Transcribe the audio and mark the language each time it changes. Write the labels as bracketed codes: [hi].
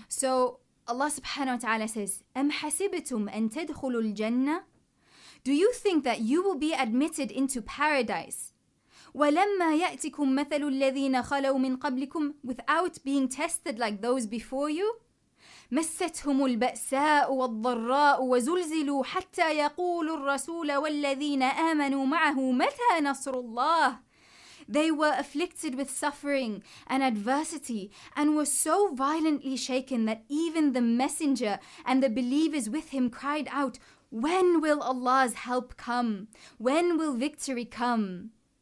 [en] So Allah subhanahu wa ta'ala says, [ar] أَمْ حَسِبْتُمْ أَن تَدْخُلُوا الْجَنَّةِ, [en] do you think that you will be admitted into paradise, [ar] وَلَمَّا يَأْتِكُمْ مَثَلُ الَّذِينَ خَلَوْا مِنْ قَبْلِكُمْ, [en] without being tested like those before you? [ar] مستهم البأساء والضراء وزلزلوا حتى يقول الرسول والذين آمنوا معه متى نصر الله. [en] They were afflicted with suffering and adversity and were so violently shaken that even the messenger and the believers with him cried out, when will Allah's help come? When will victory come?